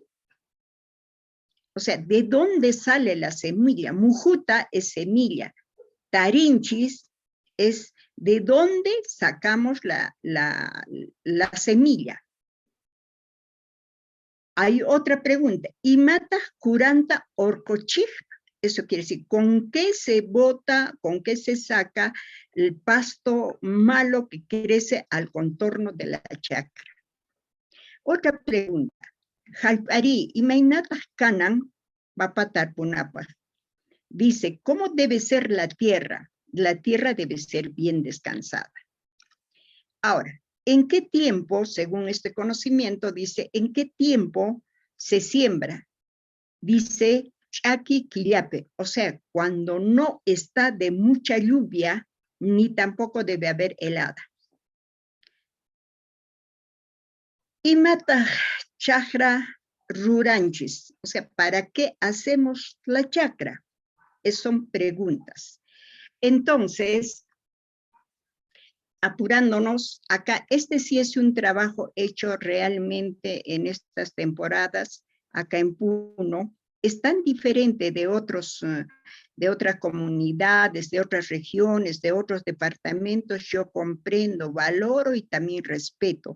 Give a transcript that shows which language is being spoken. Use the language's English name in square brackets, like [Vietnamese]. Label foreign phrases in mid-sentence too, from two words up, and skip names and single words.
[Spanish] O sea, ¿de dónde sale la semilla? Mujuta es semilla. Tarinchis es de dónde sacamos la semilla. Hay otra pregunta. [Quechua] ¿Imataq kuranta orkochij? [Spanish] Eso quiere decir, ¿con qué se bota, con qué se saca el pasto malo que crece al contorno de la chakra? Otra pregunta. [Quechua] Hallp'ari, imaynataq kanan papa tarpunapaq. [Spanish] Dice, ¿cómo debe ser la tierra? La tierra debe ser bien descansada. Ahora, ¿en qué tiempo, según este conocimiento, dice, ¿en qué tiempo se siembra? Dice, [Quechua] ch'aki killapi, [Spanish] o sea, cuando no está de mucha lluvia, ni tampoco debe haber helada. [Quechua] Imataq chakra ruranchis, [Spanish] o sea, ¿para qué hacemos la chakra? Son preguntas. Entonces, apurándonos, acá, este sí es un trabajo hecho realmente en estas temporadas, acá en Puno, es tan diferente de otras comunidades, de otras regiones, de otros departamentos, yo comprendo, valoro y también respeto.